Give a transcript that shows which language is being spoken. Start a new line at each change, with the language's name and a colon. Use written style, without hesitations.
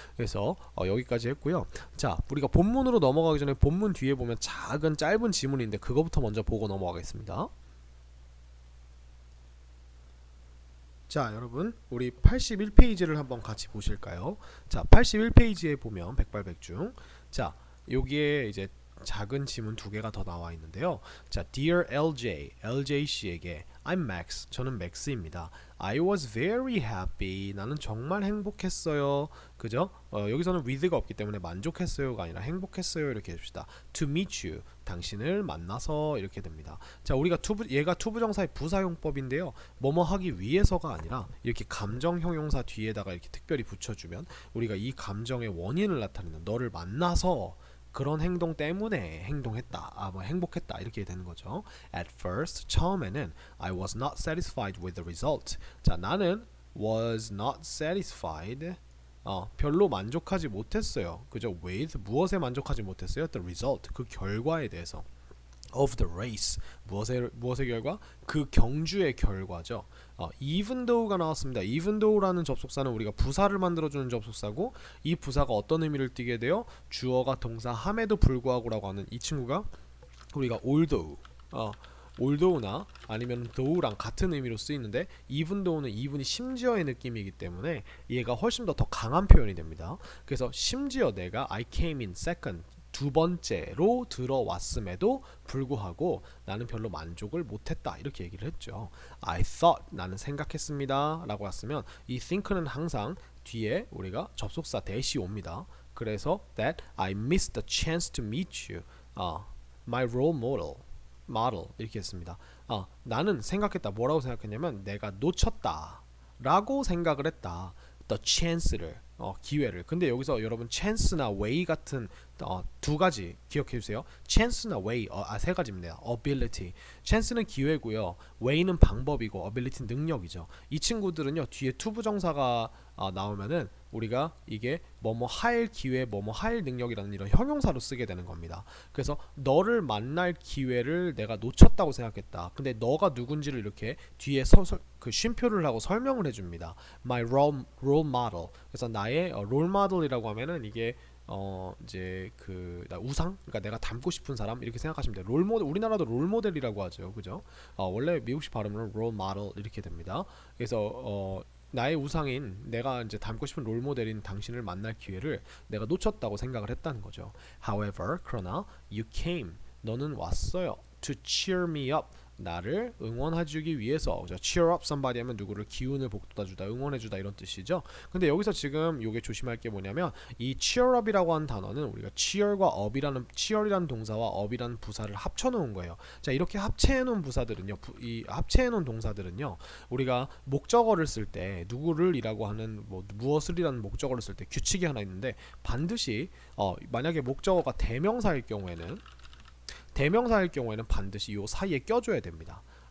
Korean: 그래서 여기까지 했고요. 자, 우리가 본문으로 넘어가기 전에 본문 뒤에 보면 작은 짧은 지문인데 그거부터 먼저 보고 넘어가겠습니다. 자, 여러분 우리 81페이지를 한번 같이 보실까요? 자, 81페이지에 보면 백발백중, 자, 여기에 이제 작은 지문 두 개가 더 나와 있는데요.
English: 자, Dear LJ, LJ 씨에게 I'm Max,
Korean: 저는 맥스입니다.
English: I was very happy,
Korean: 나는 정말 행복했어요. 그죠? 여기서는 with가 없기 때문에 만족했어요가 아니라 행복했어요 이렇게 해줍시다.
English: To meet you,
Korean: 당신을 만나서 이렇게 됩니다. 자, 우리가 얘가 투부정사의 부사용법인데요. 뭐뭐 하기 위해서가 아니라 이렇게 감정 형용사 뒤에다가 이렇게 특별히 붙여주면 우리가 이 감정의 원인을 나타내는 너를 만나서 그런 행동 때문에 행동했다, 행복했다 이렇게 되는 거죠.
English: At first,
Korean: 처음에는
English: I was not satisfied with the result.
Korean: 자, 나는 was not satisfied, 별로 만족하지 못했어요. 그죠? With 무엇에 만족하지 못했어요?
English: The result,
Korean: 그 결과에 대해서.
English: Of the race,
Korean: 무엇의 결과? 그 경주의 결과죠. Even though가 나왔습니다. Even though라는 접속사는 우리가 부사를 만들어주는 접속사고, 이 부사가 어떤 의미를 띠게 돼요? 주어가 동사 함에도 불구하고라고 하는 이 친구가 우리가 although, although나 아니면 though랑 같은 의미로 쓰이는데, even though는 even이 심지어의 느낌이기 때문에 얘가 훨씬 더 강한 표현이 됩니다. 그래서 심지어 내가
English: I came in second,
Korean: 두 번째로 들어왔음에도 불구하고 나는 별로 만족을 못했다 이렇게 얘기를 했죠.
English: I thought,
Korean: 나는 생각했습니다 라고 했으면 이 think는 항상 뒤에 우리가 접속사 대시 옵니다.
English: 그래서 that I missed the chance to meet you, my role model
Korean: 이렇게 했습니다. 나는 생각했다. 뭐라고 생각했냐면 내가 놓쳤다 라고 생각을 했다. the chance를, 기회를. 근데 여기서 여러분 chance나 way 같은 두 가지 기억해 주세요. chance나 way, 세 가지입니다. ability, chance는 기회고요, way는 방법이고 ability는 능력이죠. 이 친구들은요 뒤에 투부정사가 나오면은 우리가 이게 뭐뭐 할 기회, 뭐뭐 할 능력이라는 이런 형용사로 쓰게 되는 겁니다. 그래서 너를 만날 기회를 내가 놓쳤다고 생각했다. 근데 너가 누군지를 이렇게 뒤에 그 쉼표를 하고 설명을 해줍니다.
English: My role model.
Korean: 그래서 나의 롤 모델이라고 하면은 이게 이제 나 우상, 그러니까 내가 닮고 싶은 사람 이렇게 생각하시면 돼요. 롤 모델, 우리나라도 롤 모델이라고 하죠, 그죠? 원래 미국식 발음은 롤 모델 이렇게 됩니다. 그래서 나의 우상인, 내가 이제 닮고 싶은 롤 모델인 당신을 만날 기회를 내가 놓쳤다고 생각을 했다는 거죠.
English: However,
Korean: 그러나
English: you came,
Korean: 너는 왔어요.
English: To cheer me up,
Korean: 나를 응원해주기 위해서. cheer up somebody 하면 누구를 기운을 북돋아주다, 응원해주다 이런 뜻이죠. 근데 여기서 지금 요게 조심할 게 뭐냐면 이 cheer up이라고 하는 단어는 우리가 cheer과 up이라는, cheer이라는 동사와 up이라는 부사를 합쳐놓은 거예요. 자, 이렇게 합체해놓은 부사들은요, 이 합체해놓은 동사들은요, 우리가 목적어를 쓸 때 누구를 이라고 하는 무엇을 이라는 목적어를 쓸 때 규칙이 하나 있는데, 반드시 만약에 목적어가 대명사일 경우에는 반드시 요 사이에 껴줘야 됩니다.